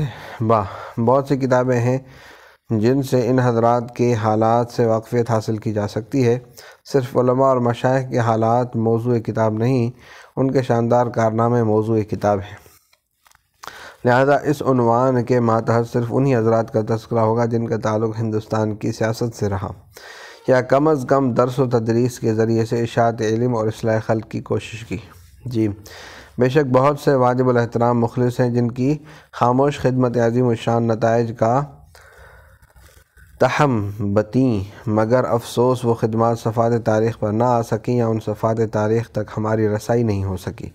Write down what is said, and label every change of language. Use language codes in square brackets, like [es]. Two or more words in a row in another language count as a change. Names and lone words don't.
[ur] بہت سی کتابیں ہیں جن سے ان حضرات کے حالات سے واقفیت حاصل کی جا سکتی ہے۔ صرف علماء اور مشائخ کے حالات موضوع کتاب نہیں، ان کے شاندار کارنامے موضوع کتاب ہیں۔ لہذا اس عنوان کے ماتحت صرف انہی حضرات کا تذکرہ ہوگا جن کا تعلق ہندوستان کی سیاست سے رہا، یا کم از کم درس و تدریس کے ذریعے سے اشاعت علم اور اصلاح خلق کی کوشش کی۔ بے شک بہت سے واجب الاحترام مخلص ہیں جن کی خاموش خدمت عظیم الشان نتائج کا تہم بتیں، مگر افسوس وہ خدمات صفحات تاریخ پر نہ آ سکیں یا ان صفحات تاریخ تک ہماری رسائی نہیں ہو سکی۔